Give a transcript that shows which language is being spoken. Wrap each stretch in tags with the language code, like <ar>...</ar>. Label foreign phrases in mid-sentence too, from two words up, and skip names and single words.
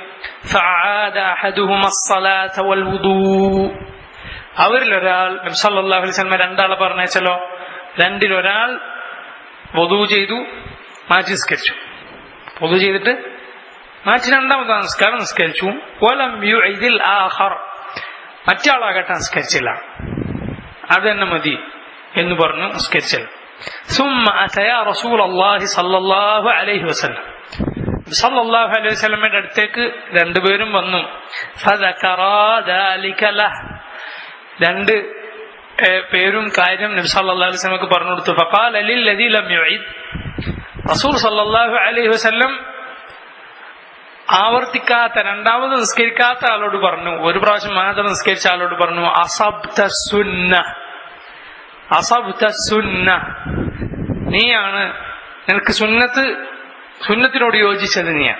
<ml>അവരിലൊരാൾ നബി</ml> <ar>صلى الله عليه وسلم</ar> <ml>രണ്ടാളെ പറഞ്ഞേച്ചല്ലോ, രണ്ടിലൊരാൾ വുദൂ ചെയ്തു, മാറ്റി നിസ്കരിച്ചു. വുദൂ ചെയ്തിട്ട് മാറ്റി രണ്ടാമത്തെ നമസ്കാരം നിസ്കരിച്ചു.</ml> <ar>ولم يعد الآخر,</ar> <ml>മറ്റാളാകട്ടെ നിസ്കരിച്ചില്ല, അത് തന്നെ മതി എന്ന് പറഞ്ഞു നിസ്കരിച്ചില്ല.</ml> <ar>ثم أتيا رسول الله صلى الله عليه وسلم, صلى الله عليه وسلم</ar> <ml>അടുത്തേക്ക് രണ്ടുപേരും വന്നു.</ml> <ar>فذكرا ذلك له,</ar> <ml>രണ്ട് പേരും കാര്യം നബി</ml> <ar>صلى الله عليه وسلم</ar> <ml>പറഞ്ഞു കൊടുത്തു.</ml> <ar>فقال للذي لم يعد,</ar> <ml>റസൂൽ</ml> <ar>صلى الله عليه وسلم</ar> <ml>ആവർത്തിക്കാത്ത, രണ്ടാമത് നിസ്കരിക്കാത്ത ആളോട് പറഞ്ഞു, ഒരു പ്രാവശ്യം മാത്രം നിസ്കരിച്ച ആളോട് പറഞ്ഞു,</ml> <ar>أصبت السنة,</ar> <ml>നീയാണ്, നിനക്ക് സുന്നത്തിനോട് യോജിച്ചത് നീയാണ്.</ml>